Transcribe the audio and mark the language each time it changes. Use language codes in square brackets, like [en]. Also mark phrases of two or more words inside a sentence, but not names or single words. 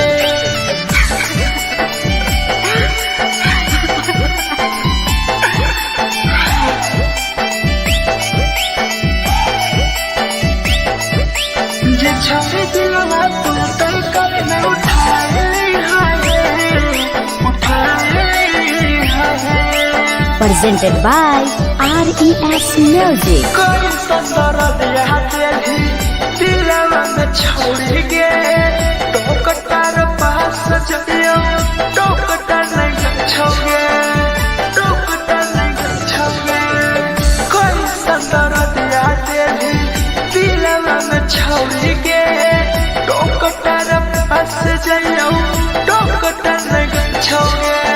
[anp] जे छौरी दिलवा तू तई कल में उठाए [en] Presented by RES Music. [anp] कोई संदर दिया तेरी दिलवा में छोड़ के टोकटार पास जइयो टोकटार नहीं छोगे टोकटार नहीं छोगे कोई संदर दिया तेरी दिलवा में छोड़ के टोकटार पास जइयो टोकटार नहीं छोगे